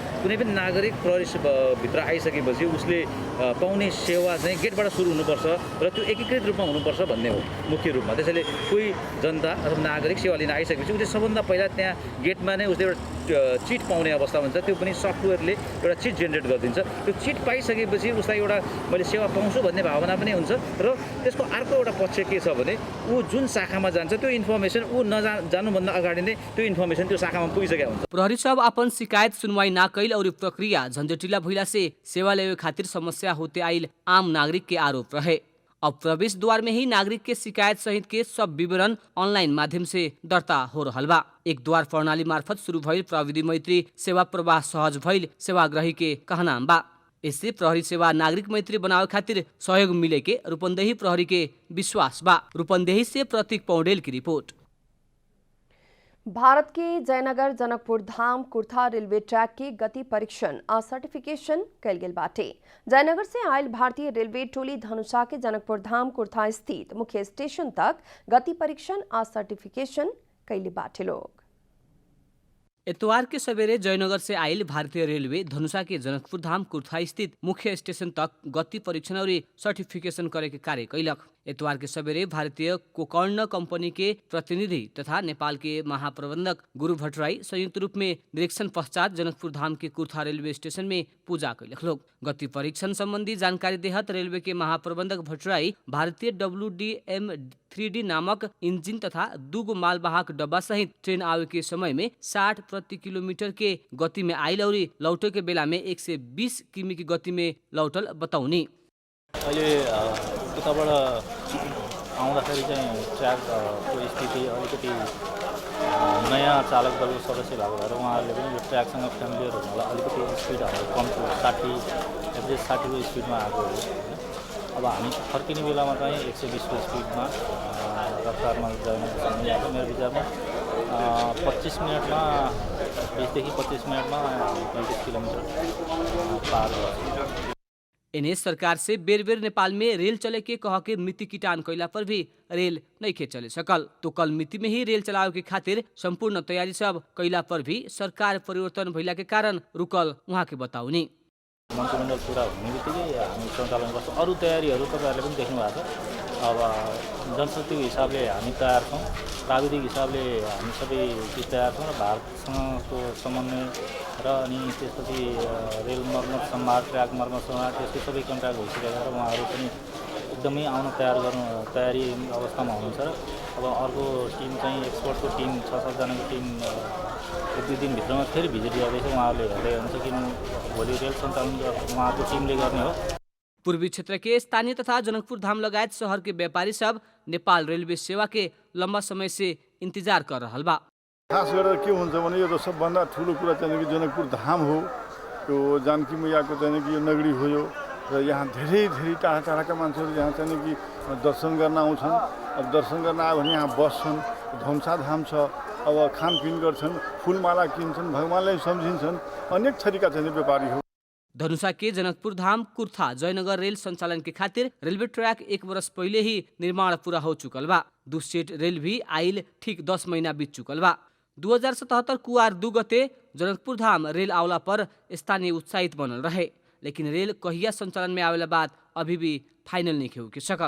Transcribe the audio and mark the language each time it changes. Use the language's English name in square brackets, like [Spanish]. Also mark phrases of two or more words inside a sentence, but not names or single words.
[Nepali] कुनै पनि नागरिक प्रहरी भित्र आइसकेपछि उसले पाउने सेवा चाहिँ गेटबाट सुरु हुनुपर्छ र त्यो एकीकृत रूपमा हुनुपर्छ भन्ने हो मुख्य रूपमा। त्यसैले कोही जनता अथवा नागरिक सेवा लिन आइसकेपछि उसले सबभन्दा पहिला त्यहाँ गेटमा नै उसले एउटा चिट पाउने अवस्था हुन्छ, त्यो पनि सफ्टवेयरले एउटा चिट जेनेरेट गरिदिन्छ। त्यो चिट पाइसकेपछि उसलाई एउटा मैले सेवा पाउँछु भन्ने भावना पनि हुन्छ र त्यसको अर्को एउटा पक्ष के छ भने ऊ जुन शाखामा जान्छ त्यो इन्फर्मेसन ऊ जानुभन्दा अगाडि नै त्यो इन्फर्मेसन त्यो शाखामा पुगिसकेको हुन्छ। [Bhojpuri] प्रहरी सब अपन शिकायत सुनवाई ना कैल और प्रक्रिया झंझटिला भइला से सेवा लेवे खातिर समस्या होते आइल आम नागरिक के आरोप रहे। अब प्रवेश द्वार में ही नागरिक के शिकायत सहित के सब विवरण ऑनलाइन माध्यम से दर्ता हो रहल बा। एक द्वार प्रणाली मार्फत शुरू भइल प्रविधि मैत्री सेवा प्रवाह सहज भइल सेवाग्राही के कहना बा। इससे प्रहरी सेवा नागरिक मैत्री बनावे खातिर सहयोग मिले के रूपन्देही प्रहरी के विश्वास बा। रूपन्देही से प्रतीक पौडेल की रिपोर्ट। भारत के जयनगर जनकपुर धाम कुर्था रेलवे ट्रैक के गति परीक्षण और सर्टिफिकेशन कल गेल बाटे। जयनगर से आयल भारतीय रेलवे टोली धनुषा के जनकपुर धाम कुर्था स्थित मुख्य स्टेशन तक गति परीक्षण और सर्टिफिकेशन कैले बाटे लोग। इतवार के सवेरे जयनगर से आयल भारतीय रेलवे धनुषा के जनकपुर धाम कुर्था स्थित मुख्य स्टेशन तक गति परीक्षण और सर्टिफिकेशन करे के कार्य कैलक। इतवार के सवेरे भारतीय कोकर्ण कंपनी के प्रतिनिधि तथा नेपाल के महाप्रबंधक गुरु भट्टराई संयुक्त रूप में निरीक्षण पश्चात जनकपुर धाम के कुर्था रेलवे स्टेशन में पूजा कैलक लोग। गति परीक्षण संबंधी जानकारी देहत रेलवे के महाप्रबंधक भट्टराई भारतीय WDM 3D नामक इंजिन तथा 2 मालवाहक डब्बा सहित ट्रेन आवे के समय में 60 प्रति किलोमीटर के गति में आइल और लौटे के बेला में 120 किमी की गति में लौटल बताउनी। [Nepali] अहिले उताबाट आउँदाखेरि चाहिँ ट्र्याकको स्थिति अलिकति नयाँ चालक दलको सदस्य भएको भएर उहाँहरूले पनि यो ट्र्याकसँग फ्यामिलियर हुनलाई अलिकति स्पिडहरू कम थियो, 60 एभरेज 60 को स्पिडमा आएको हो। अब हामी फर्किने बेलामा चाहिँ 120 को स्पिडमा रफ्तारमा जानुपर्छ। यहाँ मेरो विचारमा 25 मिनटमा 20 देखि 25 मिनटमा 35 किलोमिटर पार गर्छ। [Bhojpuri] इन्हें सरकार से बेर बेर नेपाल में रेल चले के कह के मिति किटान कैला पर भी रेल नहीं खे चले सकल। तो कल मिति में ही रेल चलावे के खातिर संपूर्ण तैयारी सब कैला पर भी सरकार परिवर्तन भइला के कारण रुकल वहाँ के बताउनी। [Nepali] मन्त्रीमण्डल पुरा हुने बित्तिकै हामी सञ्चालन गर्छौँ। अरू तयारीहरू तपाईँहरूले पनि देख्नु भएको छ। अब जनशक्तिको हिसाबले हामी तयार छौँ, प्राविधिक हिसाबले हामी सबै तयार छौँ र भारतसँगको समन्वय र अनि त्यसपछि रेल मर्मत सम्भार ट्र्याक मर्मत सम्भार त्यसको सबै कन्ट्र्याक्ट भइसकेको र उहाँहरू पनि एकदमै आउन तयारी अवस्थामा हुनुहुन्छ। र अब अर्को टिम चाहिँ एक्सपर्टको टिम 6-7 जनाको टिम 1-2 दिनभित्रमा फेरि भिजिट गर्दैछ। उहाँहरूले हेर्दै हुनुहुन्छ किन भोलि रेल सञ्चालन उहाँको टिमले गर्ने हो। [Bhojpuri] पूर्वी क्षेत्र के स्थानीय तथा जनकपुर धाम लगायत शहर के व्यापारी सब नेपाल रेलवे सेवा के लंबा समय से इंतजार कर रहा बा। [Nepali] खास गरेर के हुन्छ भने यो त सबभन्दा ठुलो कुरा चाहिँ कि जनकपुर धाम हो, यो जानकी मैयाको चाहिँ कि यो नगरी हो यो, र यहाँ धेरै टाढा टाढाका मान्छेहरू यहाँ चाहिँ कि दर्शन गर्न आउँछन्। अब दर्शन गर्न आयो भने यहाँ बस्छन्, धनुषा धाम छ, अब खानपिन गर्छन्, फुलमाला किन्छन्, भगवानलाई सम्झिन्छन्, अनेक थरीका चाहिँ व्यापारी हो। [Bhojpuri] धनुषा के जनकपुर धाम कुर्था जयनगर रेल संचालन के खातिर रेलवे ट्रैक 1 वर्ष पहले ही निर्माण पूरा हो चुकल बा। 2 सेट रेल भी आइल ठीक 10 महीना बीत चुकल बा। 2077 कुआर 2 गते जनकपुर धाम रेल आवला पर स्थानीय उत्साहित बनल रहे, लेकिन रेल कहिया संचालन में आवेला बाद अभी भी फाइनल नहीं हो सकल।